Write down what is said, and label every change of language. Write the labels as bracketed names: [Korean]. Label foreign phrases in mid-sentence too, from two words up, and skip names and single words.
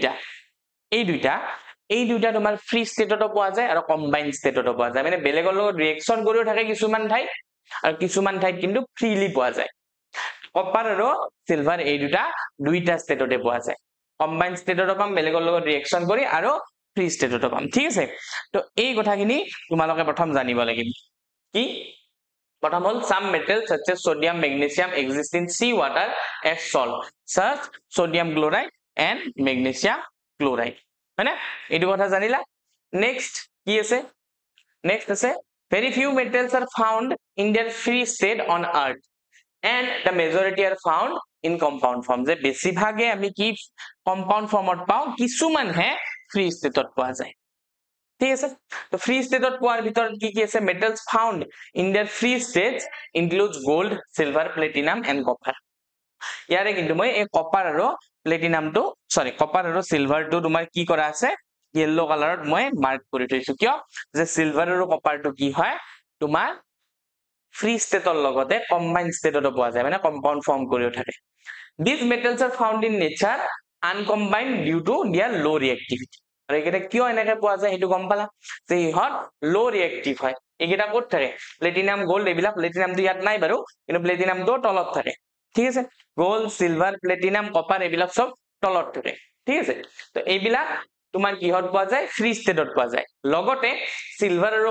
[Assamese] দুইটা তোমাৰ ফ্ৰী ষ্টেটতো পোৱা যায় আৰু কম্বাইন ষ্টেটতো পোৱা যায় মানে বেলেগৰ লগত ৰিয়েকচন কৰিও থাকে কিছুমান ঠাইত আৰু কিছুমান ঠাইত কিন্তু ফ্ৰীলি পোৱা যায় কপাৰ আৰু সিলভাৰ এই দুইটা ষ্টেটতে পোৱা যায় কম্বাইন ষ্টেটতো পাম বেলেগৰ লগত ৰিয়েকচন কৰি আৰু ফ্ৰী ষ্টেটতো পাম ঠিক আছে তো এই কথাখিনি তোমালোকে প্ৰথম জানিব লাগিব কি প্ৰথম হল [English] some metals such as sodium magnesium exist in sea water as salt such sodium chloride and magnesium chloride [Assamese] হয়নে এইটো কথা জানিলা নেক্সট কি আছে নেক্সট আছে [English] very few metals are found in their free state on earth and the majority are found in compound form [Assamese] যে বেছিভাগে আমি কি কম্পাউন্ড ফৰ্মত পাও কিছুমান হে ফ্ৰী ষ্টেটত পোৱা যায় ঠিক আছে তো ফ্ৰী ষ্টেটত পোৱাৰ ভিতৰত কি আছে [English] metals found in their free states includes gold silver platinum and copper [Assamese] ইয়াৰে কিন্তু মই এই কপাৰ আৰু প্লেটিনামটো কপাৰ আৰু সিলভাৰটো তোমাৰ কি কৰা আছে yellow কালাৰত মই মাৰ্ক কৰি থৈছো কিয় যে সিলভাৰ আৰু কপাৰটো কি হয় তোমাৰ ফ্ৰী ষ্টেটৰ লগতে কম্বাইন ষ্টেটতো পোৱা যায় মানে কম্পাউন্ড ফৰ্ম কৰিও থাকে [English] these metals are found in nature uncombined due to their low reactivity [Assamese] আৰু এইকেইটা কিয় এনেকে পোৱা যায় সেইটো গম পালা যে ইহত [English] low reactive [Assamese] হয় এইকেইটা ক'ত থাকে প্লেটিনাম গোল্ড এইবিলাক প্লেটিনামটো ইয়াত নাই বাৰু কিন্তু প্লেটিনামটো তলত থাকে ঠিক আছে গোল্ড সিলভাৰ প্লেটিনাম কপাৰ এইবিলাক সব তলত থাকে ঠিক আছে তো এইবিলাক তোমাৰ কিহত পোৱা যায় ফ্ৰী ষ্টেটত পোৱা যায় লগতে সিলভাৰ আৰু